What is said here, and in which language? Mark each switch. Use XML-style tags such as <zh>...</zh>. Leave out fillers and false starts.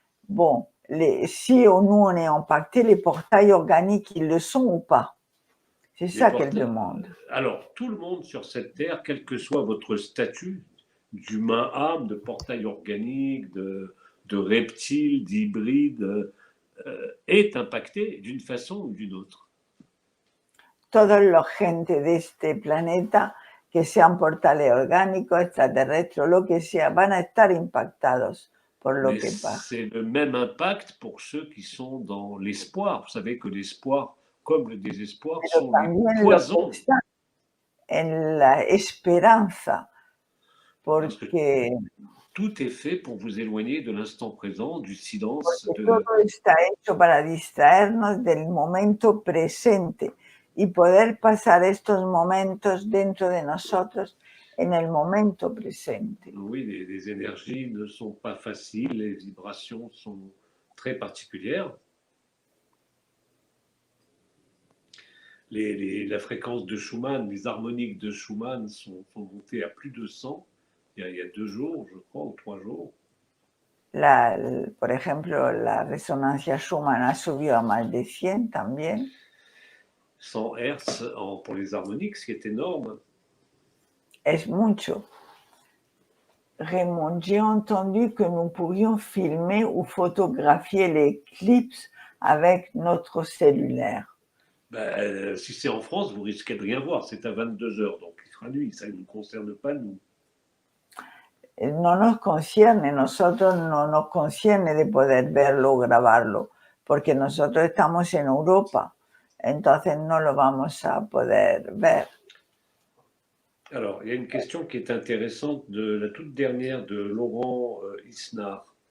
<fr>Bon, si nous, on est impacté, les portails organiques, ils le sont ou pas? C'est ça qu'elle demande. Alors, tout le monde sur cette terre, quel que soit votre statut, d'humain âme, de portail organique, de reptile, d'hybride, est impacté d'une façon ou d'une autre.</fr> <es>Toda la gente de este planeta, que sean portales orgánicos, extraterrestres, o lo que sea, van a estar impactados por lo que pasa.</es> <fr>C'est le même impact pour ceux qui sont dans l'espoir. Vous savez que l'espoir, comme le désespoir,</fr> <es>Pero</es> <fr>sont des</fr> <es>también</es> <fr>poisons.</fr> <es>Lo que está en la esperanza, porque</es> <fr>tout est fait pour vous éloigner de l'instant présent, du silence.</fr> <es>Todo está hecho para distraernos del momento presente y poder pasar estos momentos dentro de nosotros en el momento presente.</es> <fr>Oui, les énergies ne sont pas faciles, les vibrations sont très particulières. La fréquence de Schumann, les harmoniques de Schumann sont montées à plus de 100 il y a 2 jours, je crois, ou 3 jours.</fr> <es>Por ejemplo, la resonancia Schumann ha subido a más de 100 también.</es> <fr>100 Hertz pour les harmoniques, ce qui est énorme.</fr> <es>Es mucho.</es> <fr>Raymond, j'ai entendu que nous pourrions filmer ou photographier l'éclipse avec notre cellulaire. Si c'est en France, vous risquez de rien voir. C'est à 22 heures, donc il sera nuit. Ça ne nous concerne pas, nous.</fr> <es>No nos concierne, nosotros no nos concierne de poder verlo o grabarlo, porque nosotros estamos en Europa, entonces no lo vamos a poder ver.</es> <fr>Alors, il y a une question qui est intéressante de la toute dernière de Laurent Isnard.</fr>